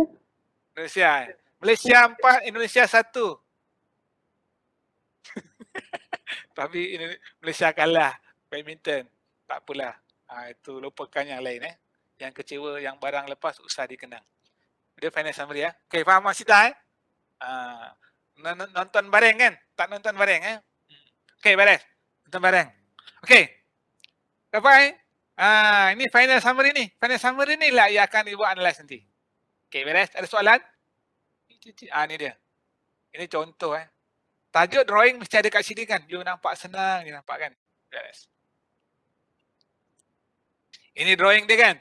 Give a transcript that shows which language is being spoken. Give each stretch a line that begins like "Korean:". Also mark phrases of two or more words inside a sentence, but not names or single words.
Malay: Indonesia. Malaysia 4, Indonesia 1. Tapi Malaysia kalah badminton. Tak apalah. Itu lupakan yang lain. Yang kecewa, yang barang lepas usah dikenang. Dia
English: final summary
Malay: ya. Okay, faham Masita
Indonesian: nonton bareng
Malay: kan? Tak
Indonesian: nonton bareng
Malay: Okay, beres.
Indonesian: Nonton bareng.
Malay: Okay. Dapat ini
English: final summary
Malay: ni.
English: Final summary
Malay: ni lah yang akan dibuat analyze nanti. Okay, beres. Ada soalan? Ni dia. Ini contoh Tajuk drawing mesti ada kat sini kan. You nampak senang, you nampak kan? Beres. Ini drawing dia kan?